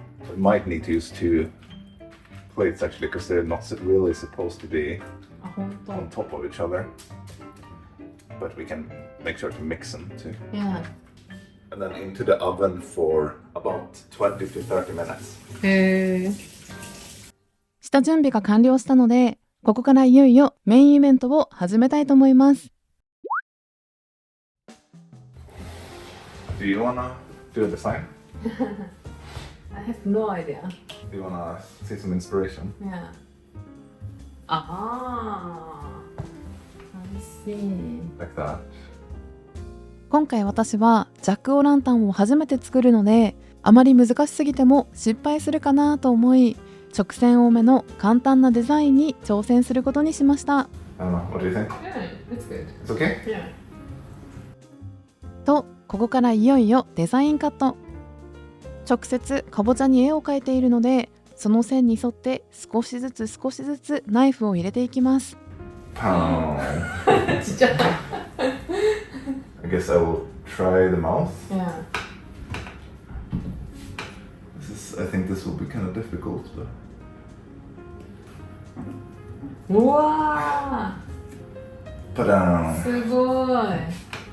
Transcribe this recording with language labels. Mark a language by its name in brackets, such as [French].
[English] We might need to use 2 plates actually because they're not really supposed to be [Japanese] あ、本当。 [English] on top of each other. But we can make sure to mix them too. Yeah. And then into the oven for about 20 to 30 minutes. [Japanese] 下準備が完了したので、ここからいよいよメインイベントを始めたいと思います。 [English] Do you wanna do a design? I have no idea. Do you wanna see some inspiration? Yeah. Ah, I see. Like that. [Japanese] 今回私はジャックオーランタンを初めて作るので、あまり難しすぎても失敗するかなと思い、直線多めの簡単なデザインに挑戦することにしました。 [English] I don't know. What do you think? Yeah, that's good. It's okay? Yeah. [Japanese] と、ここからいよいよデザインカット。直接かぼちゃに絵を描いているので、その線に沿って少しずつナイフを入れていきます。 [English] Pow. [Japanese] ちっちゃい。 [English] I guess I will try the mouth. Yeah. I think this will be kind of difficult, but [Japanese] うわー、すごい。